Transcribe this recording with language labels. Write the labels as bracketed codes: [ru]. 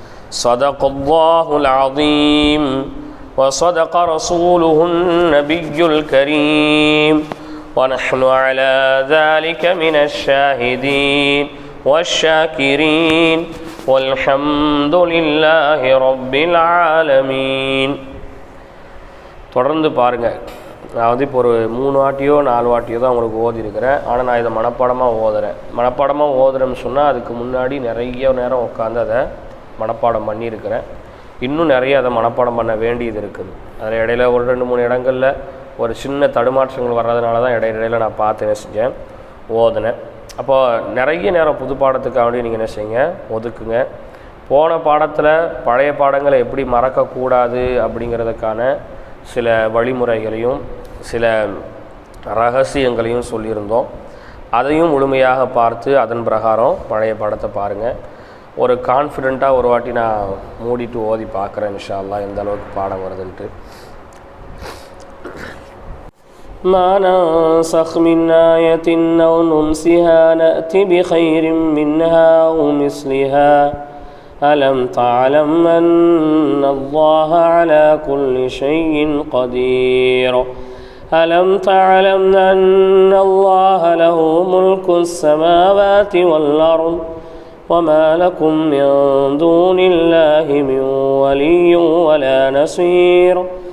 [ar] صدق الله العظيم وصدق رسوله النبي الكريم ونحن على ذلك من الشاهدين والشاكرين والحمد لله رب العالمين. [ta] தொடர்ந்து பாருங்கள். நான் இப்போ ஒரு 3 வாட்டியோ 4 வாட்டியோ தான் உங்களுக்கு ஓதிருக்கிறேன். ஆனால் நான் இதை மனப்பாடமாக ஓதுறேன். மனப்பாடமாக ஓதுறேன்னு சொன்னால் அதுக்கு முன்னாடி நிறைய நேரம் உட்காந்து அதை மனப்பாடம் பண்ணியிருக்கிறேன். இன்னும் நிறைய அதை மனப்பாடம் பண்ண வேண்டியது இருக்குது. அதில் இடையில ஒரு 2-3 இடங்களில் ஒரு சின்ன தடுமாற்றங்கள் வர்றதுனால தான் இடையில நான் பார்த்து என்ன செஞ்சேன், ஓதுனேன். அப்போது நிறைய நேரம் புது பாடத்துக்காக வேண்டி நீங்கள் என்ன செய்யுங்க, ஒதுக்குங்க. போன பாடத்தில் பழைய பாடங்களை எப்படி மறக்கக்கூடாது அப்படிங்கிறதுக்கான சில வழிமுறைகளையும் சில ரகசியங்களையும் சொல்லியிருந்தோம். அதையும் முழுமையாக பார்த்து அதன் பிரகாரம் பழைய பாடத்தை பாருங்கள். ஒரு கான்ஃபிடெண்ட்டாக ஒரு வாட்டி நான் மூடிட்டு ஓதி பார்க்குறேன் இன்ஷா அல்லாஹ் எந்த அளவுக்கு பாடம் வருதுன்ட்டு. [ar] ما ننسخ من آية أو ننسها نأتي بخير منها أو مثلها ألم تعلم أن الله على كل شيء قدير ألم تعلم أن الله له ملك السماوات والأرض وما لكم من دون الله من ولي ولا نصير